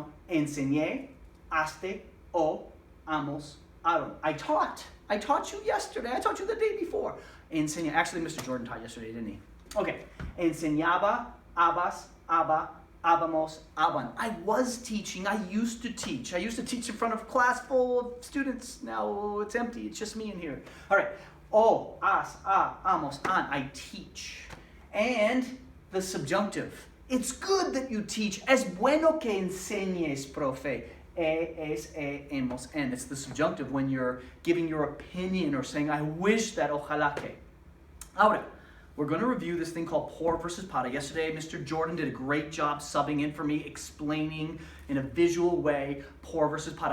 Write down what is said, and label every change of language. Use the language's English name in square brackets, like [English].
[Spanish] Enseñé, haste, o, amos, aron. [English] I taught you yesterday. I taught you the day before. Enseñé. Actually, Mr. Jordan taught yesterday, didn't he? [Spanish] Okay. Enseñaba, abas, aba, abamos, aban. [English] I was teaching. I used to teach. I used to teach in front of a class full of students. Now it's empty. It's just me in here. All right. O, as, a, amos, an. I teach. And the subjunctive. It's good that you teach. [Spanish] Es bueno que enseñes, profe. [English] Hemos, and it's the subjunctive when you're giving your opinion or saying, I wish that, [Spanish] ojalá que. [English] Ahora, we're going to review this thing called por versus para. Yesterday, Mr. Jordan did a great job subbing in for me, explaining in a visual way por versus para.